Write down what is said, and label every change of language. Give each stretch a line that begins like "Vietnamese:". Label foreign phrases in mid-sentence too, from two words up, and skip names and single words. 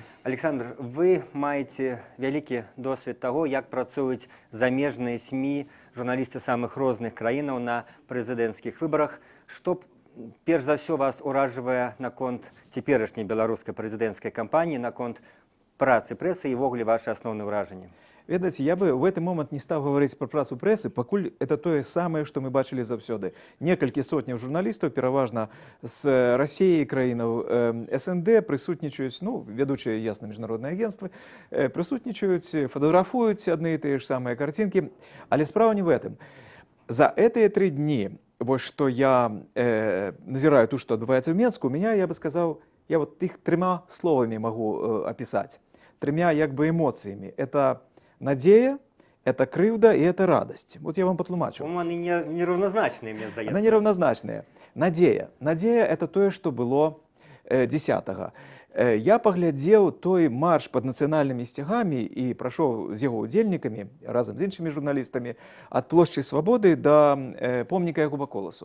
Belarusian: Александр, вы маеце вялікі досвед таго, як працуюць замежныя СМІ, журналісты самых розных краінаў на прэзідэнцкіх выбарах. Што перш за ўсё вас уражвае наконт цяперашняй беларускай прэзідэнцкай кампаніі, наконт працы прэсы і ввогуле
Russian: ваши
Belarusian: асноўныя ўражанні? Ведаеце,
Russian: я бы в этот момент
Belarusian: не стаў гаварыць пра працу прэсы, пакуль это тое самае, што мы бачылі заўсёды. Некалькі сотняў журналістаў, пераважна з Расіі, краінаў СНД, прысутнічаюць, ну, вядучыя, ясна, міжнародныя агенцтвы, прысутнічаюць, фатаграфуюць адны і тыя ж самыя карцінкі. Але справа не
Russian: в этом.
Belarusian: За гэтыя 3 дні, вось што я назіраю тут, што адбываецца ў Менску,
Russian: у меня, я бы
Belarusian: сказаў, я вот іх 3 словамі магу апісаць, 3 як бы эмоцыямі. Это надея, это крыўда
Russian: и это радость.
Belarusian: Вот я вам патлумачу.
Russian: Они неравнозначные,
Belarusian: мне здаецца.
Russian: Они неравнозначные. Надея.
Belarusian: Надея – это тое, што было 10-го. Я паглядзеў той марш пад нацыянальнымі сцягамі і прайшоў з яго удзельнікамі, разам з іншымі журналістамі, ад плошчы Свабоды да помніка Якуба Коласу.